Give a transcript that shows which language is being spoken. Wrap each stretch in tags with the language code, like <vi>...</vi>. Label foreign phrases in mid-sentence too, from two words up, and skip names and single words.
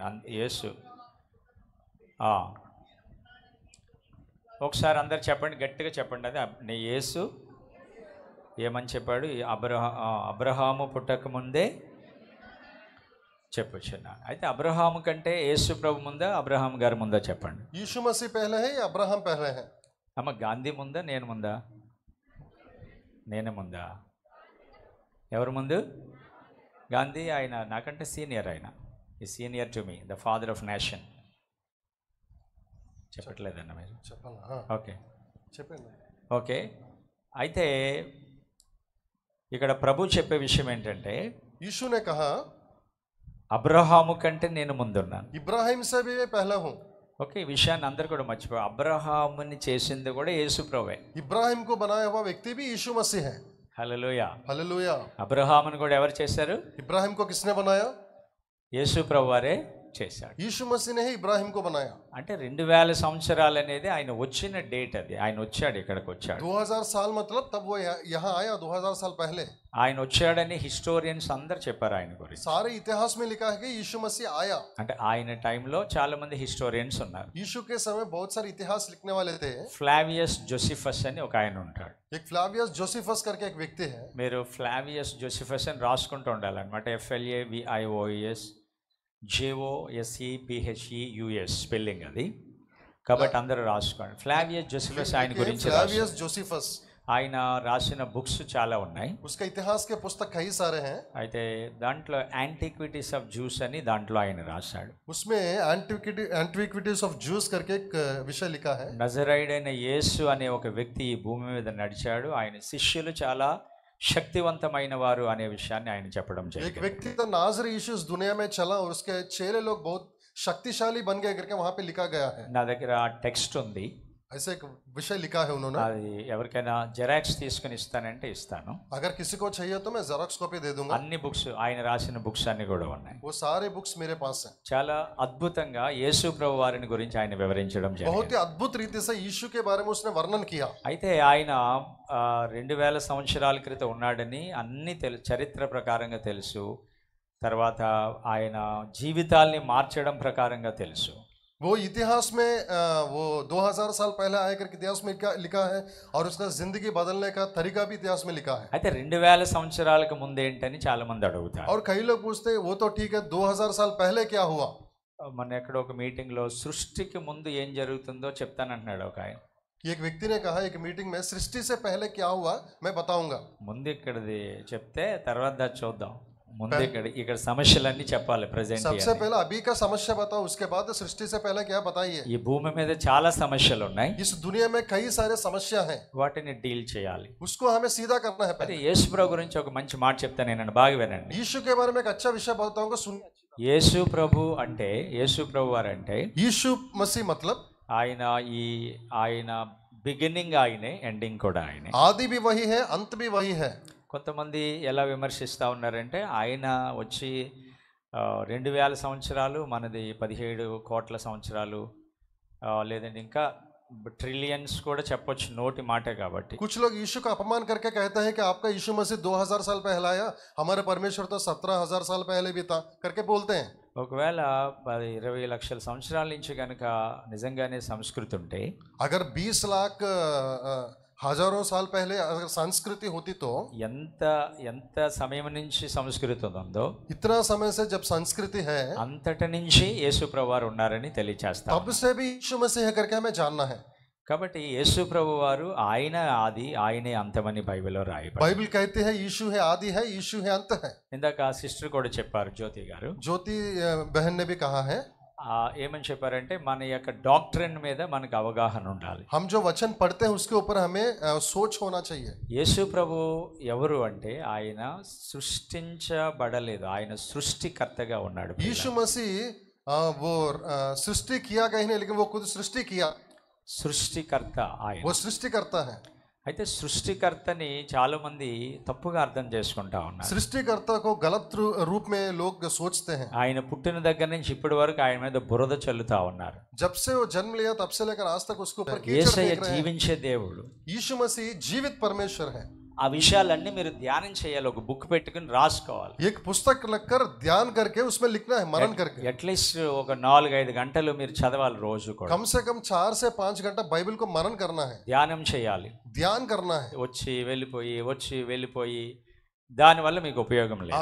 <te>యేసు ఒకసారి అందరు చెప్పండి, గట్టిగా చెప్పండి. అది యేసు ఏమని చెప్పాడు? అబ్రహాము పుట్టక ముందే చెప్పొచ్చున్నాను. అయితే అబ్రహాము కంటే యేసు ప్రభు ముందా, అబ్రహాం గారి ముందా చెప్పండి.</te> <hi>यीशु मसीह पहले है या अब्राहम पहले है?</hi> <te>అమ్మ గాంధీ ముందా, నేను ముందా? నేనే ముందా? ఎవరు ముందు? గాంధీ. ఆయన నాకంటే సీనియర్. ఆయన</te> <en>is senior to me, the father of nation.</en> <te>చెప్పట్లేదన్న మీరు? ఓకే చెప్పండి. ఓకే, అయితే ఇక్కడ ప్రభు చెప్పే విషయం ఏంటంటే,</te> <hi>यीशु ने कहा</hi> <te>అబ్రహాము కంటే నేను ముందున్నాను.</te> <hi>इब्राहिम से भी मैं पहला हूँ।</hi> <te>ఓకే, ఈ విషయాన్ని అందరు కూడా మర్చిపోయి, అబ్రహాముని చేసింది కూడా యేసు ప్రభువే.</te> <hi>इब्राहिम को बनाया हुआ व्यक्ति भी यीशु मसीह है।</hi> <te>హల్లెలూయా,</te> <hi>हालेलुया।</hi> <te>అబ్రహాముని కూడా ఎవరు చేశారు?</te> <hi>इब्राहिम को किसने बनाया?</hi> <te>యేసు ప్రభువారే చేశాడు.</te> <hi>यीशु मसीह ने ही इब्राहिम को बनाया।</hi> <te>అంటే 2000 సంవత్సరాలు అనేది ఆయన వచ్చిన డేట్. అది ఆయన వచ్చాడు, ఇక్కడికి వచ్చాడు.</te> <hi>2000 साल मतलब तब वो यहाँ आया 2000 साल पहले।</hi> <te>ఆయన వచ్చాడని హిస్టోరియన్స్ అందరు చెప్పారు ఆయన గురించి.</te> <hi>सारे इतिहास में लिखा है कि यीशु मसीह आया।</hi> <te>అంటే ఆయన టైంలో చాలా మంది హిస్టోరియన్స్ ఉన్నారు.</te> <hi>यीशु के समय बहुत सारे इतिहास लिखने वाले थे।</hi> <te>ఫ్లావియస్ జోసిఫస్ అని ఒక ఆయన ఉంటాడు.</te> <hi>एक फ्लावियस जोसेफस करके एक व्यक्ति है।</hi> <te>మీరు ఫ్లావియస్ జోసిఫస్ అని రాసుకుంటూ ఉండాలన్నమాట. FLAVIOS JOSEPHEUS స్పెల్లింగ్ అది. కాబట్టి అందరూ రాసుకోండి. ఫ్లావియస్ జోసిఫస్ ఆయన గురించి. फ्लावियस जोसेफस ఆయన రాసిన బుక్స్ చాలా ఉన్నాయి.</te> <hi>उसका इतिहास के पुस्तक कई सारे हैं.</hi> <te>అయితే దాంట్లో యాంటిక్విటీస్ ఆఫ్ జ్యూస్ అని దాంట్లో ఆయన రాశాడు.</te> <hi>उसमें एंटिक्विटीज ऑफ ज्यूस करके एक विषय लिखा है.</hi> <te>నజరైడైన యేసు అనే ఒక వ్యక్తి ఈ భూమి మీద నడిచాడు, ఆయన శిష్యులు చాలా శక్తివంతమైన వారు అనే విషయాన్ని ఆయన చెప్పడం</te> <hi>एक</hi> <te>జరిగింది.</te> <hi>व्यक्ति था नाजरी यीशु इस दुनिया में चला और उसके चेले लोग बहुत शक्तिशाली बन गए करके वहां पे लिखा गया है.</hi> <te>నా దగ్గర టెక్స్ట్ ఉంది,</te> <hi>ऐसे एक विषय लिखा है उन्होंने.</hi> <te>అది ఎవరికైనా జెరాక్స్ తీసుకుని ఇస్తానంటే ఇస్తాను.</te> <hi>अगर किसी को चाहिए तो मैं</hi> <en>xerox copy</en> <hi>दे दूंगा.</hi> <te>అన్ని బుక్స్ ఆయన రాసిన బుక్స్ అన్ని కూడా ఉన్నాయి.</te> <hi>वो सारे बुक्स मेरे पास हैं.</hi> <te>చాలా అద్భుతంగా యేసు ప్రభు వారిని గురించి ఆయన వివరించడం</te> <hi>बहुत</hi> <te>జరిగింది.</te> <hi>ही अद्भुत रीति से यीशु के बारे में उसने वर्णन किया.</hi> <te>అయితే ఆయన 2000 సంవత్సరాల క్రితం ఉన్నాడని అన్ని చరిత్ర ప్రకారంగా తెలుసు. తర్వాత ఆయన జీవితాల్ని మార్చడం ప్రకారంగా తెలుసు.</te> <hi>वो इतिहास में वो 2000 साल पहले आकर के इतिहास में लिखा है और उसका जिंदगी बदलने का तरीका भी इतिहास में लिखा है.</hi> <te>అయితే 2000 సంవత్సరాలకు ముందు ఏంటని చాలా మంది అడుగుతారు.</te> <hi>और कई लोग पूछते हैं वो तो ठीक है 2000 साल पहले क्या हुआ.</hi> <te>మన ఎక్కడ ఒక మీటింగ్లో సృష్టికి ముందు ఏం జరుగుతుందో చెప్తానంటున్నాడు ఒక ఆయన.</te> <hi>एक व्यक्ति ने कहा एक मीटिंग में सृष्टि से पहले क्या हुआ मैं बताऊंगा.</hi> <te>ముందు ఇక్కడది చెప్తే తర్వాత దాన్ని చూద్దాం. ముందు ఇక్కడ సమస్యలన్నీ చెప్పాలి ప్రెజెంట్.</te> <hi>सबसे पहले अभी का समस्या बताओ, उसके बाद सृष्टि से पहले क्या बताइए.</hi> <te>ఈ భూమి మీద చాలా సమస్యలు ఉన్నాయి,</te> <hi>इस दुनिया में कई सारे समस्या हैं,</hi> <te>వాటిని డీల్ చేయాలి.</te> <hi>उसको हमें सीधा करना है.</hi> <te>అదే</te> <hi>पहले</hi> <te>యేసు ప్రభు గురించి ఒక మంచి మాట చెప్తాను, నేను బాగా వినండి.</te> <hi>यीशु के बारे में एक अच्छा विषय बताऊंगा, सुन.</hi> <te>యేసు ప్రభు అంటే, యేసు ప్రభు వారు అంటే</te> <hi>यीशु मसीह मतलब</hi> <te>ఆయన బిగినింగ్ ఆయనే, ఎండింగ్ కూడా ఆయనే.</te> <hi>आदि भी वही है, अंत भी वही है.</hi> <te>కొంతమంది ఎలా విమర్శిస్తూ ఉన్నారంటే ఆయన వచ్చి 2000 సంవత్సరాలు, మనది 17 కోట్ల సంవత్సరాలు, లేదంటే ఇంకా ట్రిలియన్స్ కూడా చెప్పొచ్చు నోటి మాటే కాబట్టి.</te> <hi>कुछ लोग यीशु का अपमान करके कहते हैं कि आपका यीशु मसीह 2000 साल पहले आया, हमारे परमेश्वर तो 17,000 साल पहले भी था करके बोलते हैं.</hi> <te>ఒకవేళ 20 లక్షల సంవత్సరాల నుంచి కనుక నిజంగానే సంస్కృతి ఉంటే,</te> <hi>अगर 20 लाख हजारों साल पहले अगर संस्कृति होती तो</hi> <te>ఎంత సమయం నుంచి సంస్కృతి ఉందో,</te> <hi>इतना समय से जब संस्कृति है</hi> <te>అంతటి నుంచి యేసు ప్రభు వారు ఉన్నారని తెలియచేస్తారు.</te> <hi>तब से भी यीशु मसीह है करके हमें जानना है.</hi> <te>కాబట్టి యేసు ప్రభు వారు ఆయన ఆది, ఆయనే అంతమని బైబిల్లో రాయబడింది.</te> <hi>बाइबल कहते हैं यीशु है आदि है, यीशु है अंत है.</hi> <te>ఇందాక సిస్టర్ కూడా చెప్పారు, జ్యోతి గారు,</te> <hi>ज्योति बहन ने भी कहा है.</hi> <te>ఏమని చెప్పారంటే మన యొక్క డాక్ట్రిన్ మీద మనకు అవగాహన ఉండాలి.</te> <hi>हम जो वचन पढ़ते हैं उसके ऊपर हमें सोच होना चाहिए.</hi> <te>యేసు ప్రభు ఎవరు అంటే ఆయన సృష్టించబడలేదు, ఆయన సృష్టికర్తగా ఉన్నాడు.</te> <hi>यीशु मसीह वो सृष्टि किया कहीं नहीं, लेकिन वो खुद सृष्टि किया.</hi> <te>సృష్టికర్త ఆయన.</te> <hi>वो सृष्टि करता है.</hi> <te>అయితే సృష్టికర్తని చాలా మంది తప్పుగా అర్థం చేసుకుంటా ఉన్నారు.</te> <hi>सृष्टिकर्ता को गलत रूप में लोग सोचते हैं.</hi> <te>ఆయన పుట్టిన దగ్గర నుంచి ఇప్పటి వరకు ఆయన మీద బురద చల్లుతా ఉన్నారు.</te> <hi>जब से वो जन्म लिया तब से लेकर आज तक उसके ऊपर कीचड़</hi> <te>యేసయ్య</te> <hi>फेंक रहे हैं.</hi> <te>జీవించే దేవుడు.</te> <hi>यीशु मसीह जीवित परमेश्वर है.</hi> <te>ఆ విషయాలన్నీ మీరు ధ్యానం చేయాలి, ఒక బుక్ పెట్టుకుని రాసుకోవాలి.</te> <hi>एक पुस्तक लगकर ध्यान करके उसमें लिखना है, मनन करके.</hi> <te>అట్లీస్ట్ ఒక 4-5 గంటలు మీరు చదవాలి రోజు కూడా.</te> <hi>कम से कम 4 से 5 घंटा बाइबल को मनन करना है,</hi> <te>ధ్యానం చేయాలి.</te> <hi>ध्यान करना है.</hi> <te>వచ్చి వెళ్ళిపోయి దానివల్ల మీకు ఉపయోగం లేదు.</te>